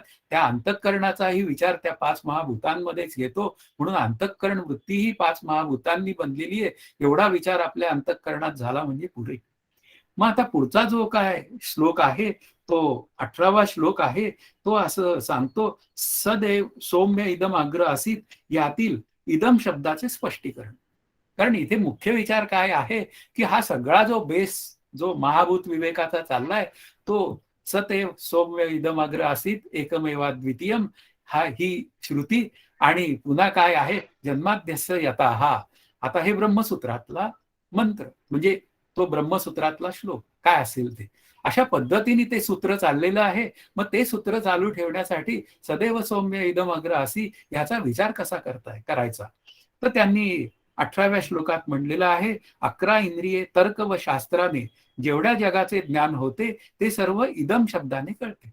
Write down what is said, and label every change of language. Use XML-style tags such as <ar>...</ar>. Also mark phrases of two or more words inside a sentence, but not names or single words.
<mr>त्या अंतःकरणाचाही विचार त्या 5 महाभूतांमध्येच येतो. म्हणून अंतःकरण वृत्ती ही 5 महाभूतांनी बनलेली आहे. एवढा विचार आपल्या अंतःकरणात झाला म्हणजे पुरे. मग आता पुढचा जो काय श्लोक आहे तो 18वा श्लोक आहे. तो असं सांगतो</mr> <sa>सदैव सौम्य इदम अग्र असीत.</sa> <mr>यातील इदम शब्दाचे स्पष्टीकरण. कारण इथे मुख्य विचार काय आहे की हा सगळा जो बेस जो महाभूत विवेकाचा चाललाय तो</mr> <sa>सदैव सौम्य इदम अग्र असीत एकमेवा द्वितीयम</sa> <mr>हा ही श्रुती. आणि पुन्हा काय आहे</mr> <sa>जन्माद्यस्य यथा</sa> <mr>हा. आता हे ब्रह्मसूत्रातला मंत्र म्हणजे तो ब्रह्मसूत्रातला श्लोक काय असेल ते अशा पद्धतीने ते सूत्र चाललेलं आहे. मग ते सूत्र चालू ठेवण्यासाठी</mr> <sa>सदैव सौम्य इदम अग्र असी</sa> <mr>याचा विचार कसा करायचा तर त्यांनी 18व्या श्लोकात म्हणलेलं आहे 11 इंद्रिये तर्क व शास्त्राने जेवढ्या जगाचे ज्ञान होते ते सर्व इदम शब्दाने कळते.</mr>